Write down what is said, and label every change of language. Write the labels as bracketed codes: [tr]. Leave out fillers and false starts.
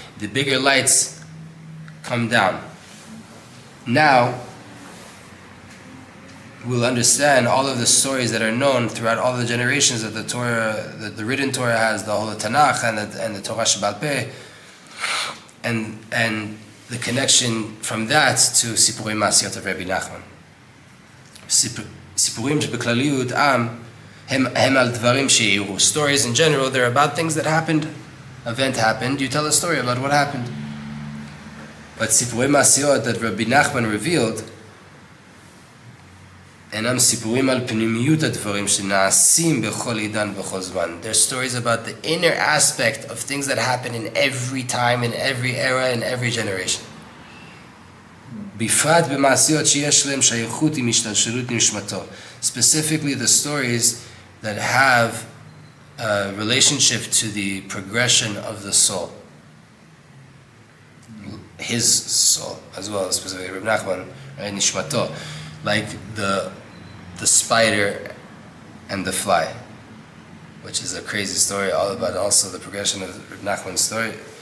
[en] the bigger lights come down. Now, we'll understand all of the stories that are known throughout all the generations that the Torah, the written Torah has, the whole Tanakh and the Torah Sheba'al Peh, and the connection from that to Sippurei Masiyot of Rabbi Nachman. [he] Sippurim שבכלליות עם הם על דברים שאירעו. [en] Stories in general, they're about things that happened. Event happened, you tell a story about what happened. But Sippurei Masiyot that Rabbi Nachman revealed, [he] אינם סיפורים על פנימיות הדברים שנעשים בכל עידן ובכל זמן. [en] They're stories about the inner aspect of things that happen in every time, in every era, in every generation. [he] בפרט במעשיות שיש להם שייכות עם השתלשלות נשמתו. [en] Specifically the stories that have a relationship to the progression of the soul. His soul, as well as specifically Reb Nachman, right? Nishmato. Like the spider and the fly, which is a crazy story, all about also the progression of Reb Nachman's story.